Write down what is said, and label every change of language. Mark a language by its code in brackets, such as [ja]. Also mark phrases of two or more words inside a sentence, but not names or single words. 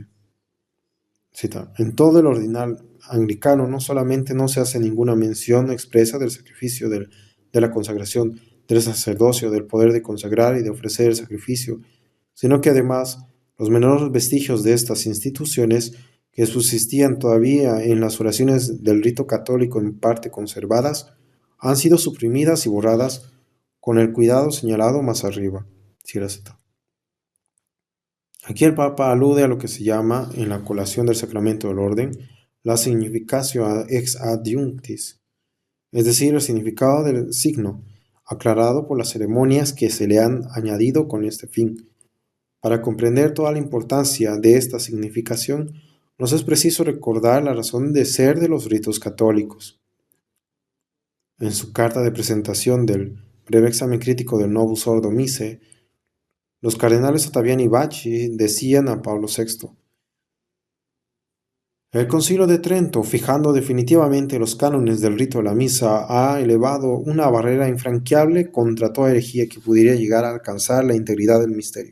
[es] Cita, en todo el ordinal anglicano no solamente no se hace ninguna mención expresa del sacrificio, de la consagración, del sacerdocio, del poder de consagrar y de ofrecer el sacrificio, sino que además los menores vestigios de estas instituciones que subsistían todavía en las oraciones del rito católico en parte conservadas, han sido suprimidas y borradas con el cuidado señalado más arriba. Cierra cita. Aquí el Papa alude a lo que se llama, en la colación del sacramento del orden, la [la] significatio ex adiunctis, [es] es decir, el significado del signo, aclarado por las ceremonias que se le han añadido con este fin. Para comprender toda la importancia de esta significación, nos es preciso recordar la razón de ser de los ritos católicos. En su carta de presentación del breve examen crítico del Novus Ordo Missae, los cardenales Ottaviani y Bacci decían a Pablo VI: el Concilio de Trento, fijando definitivamente los cánones del rito de la misa, ha elevado una barrera infranqueable contra toda herejía que pudiera llegar a alcanzar la integridad del misterio.